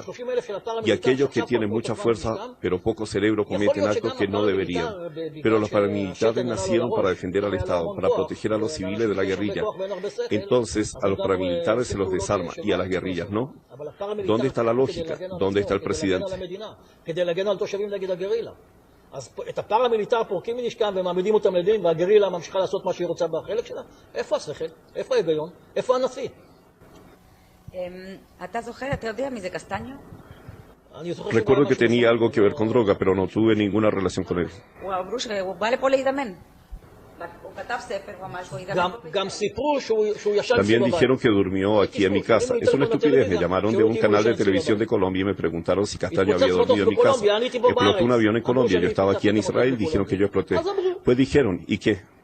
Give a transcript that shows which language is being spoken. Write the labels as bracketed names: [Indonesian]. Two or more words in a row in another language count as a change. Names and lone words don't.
[Spanish] Y aquellos que tienen mucha fuerza, pero poco cerebro, cometen actos que no deberían. Pero los paramilitares nacieron para defender al Estado, para proteger a los civiles de la guerrilla. Entonces, a los paramilitares se los desarma y a las guerrillas no. ¿Dónde está la lógica? ¿Dónde está el presidente? [Hebrew] נגד הגרילה. אז את הפרמיליטר פורקים מנשקם ומעמידים אותם לדין, והגרילה ממשיכה לעשות מה שהיא רוצה בחלק שלה. איפה השכל? איפה ההיגיון? איפה הנשיא? ¿אתה זוכר? אתה יודע מי זה קסטניו? [Spanish] Recuerdo que tenía algo que ver con droga, pero no tuve ninguna relación con él. [Hebrew] הוא בא לפה להתאמן. [Spanish] También dijeron que durmió aquí en mi casa. Es una estupidez. Me llamaron de un canal de televisión de Colombia y me preguntaron si Castaño había dormido en mi casa. Explotó un avión en Colombia. Yo estaba aquí en Israel. Dijeron que yo exploté. Pues dijeron, ¿y qué?